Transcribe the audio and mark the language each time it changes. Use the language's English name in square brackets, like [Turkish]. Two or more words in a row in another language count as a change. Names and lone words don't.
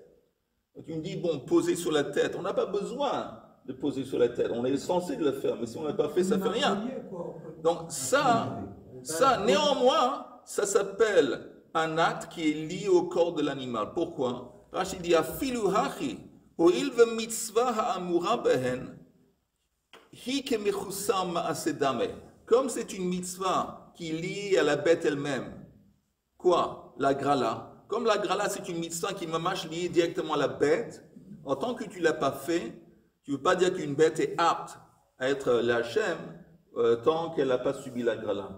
[French] Tu me dis, bon, poser sur la tête. On n'a pas besoin de poser sur la tête. On est censé le faire, mais si on ne l'a pas fait, ça ne fait rien. Donc ça, néanmoins, ça s'appelle un acte qui est lié au corps de l'animal. Pourquoi? Rachid dit, [Hebrew] אפילו הכי הואיל ומצוה האמורה בהן היא כמחוסר מעשה דמי. [French] Comme c'est une mitzvah qui est liée à la bête elle-même, quoi? La grala. Comme la grala, c'est une mitzvah qui mamash liée directement à la bête, en tant que tu ne l'as pas fait, tu ne veux pas dire qu'une bête est apte à être l'Hachem tant qu'elle n'a pas subi la grala.